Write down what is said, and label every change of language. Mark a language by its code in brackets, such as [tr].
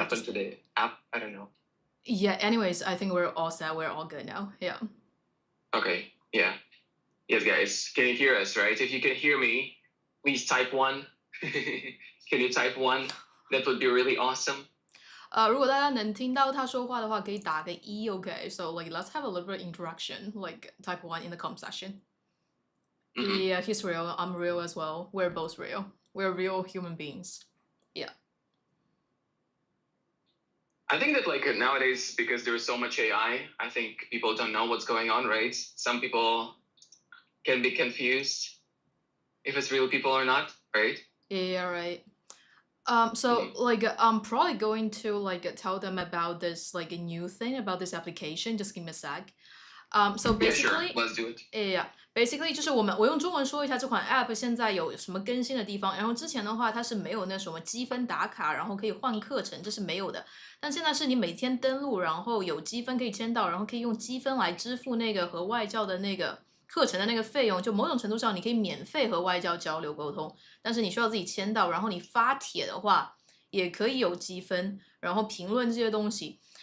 [en] happened to the app, I don't know. Yeah. Anyways, I think we're all set. We're all good now. Yeah. Okay. Yeah. Yes, guys. Can you hear us, right? If you can hear me, please type 1. Can you type 1? That would be really awesome. [zh] 如果大家能听到他说话的话，可以打个1 ，OK? [en] So like, let's have a little bit of interaction, like type 1 in the comment section. Yeah, he's real. I'm real as well. We're both real. We're real human beings. Yeah. I think that like nowadays, because there's so much AI, I think people don't know what's going on, right? Some people can be confused if it's real people or not, right? Yeah, right. So like I'm probably going to like tell them about this like a new thing about this application. Just give me a sec. So basically, yeah, sure. Let's do it. Yeah, basically [zh] 就是我用中文说一下这款 app 现在有什么更新的地方。然后之前的话它是没有那什么积分打卡，然后可以换课程，这是没有的。但现在是你每天登录，然后有积分可以签到，然后可以用积分来支付那个和外教的那个课程的那个费用。就某种程度上你可以免费和外教交流沟通，但是你需要自己签到，然后你发帖的话也可以有积分，然后评论这些东西。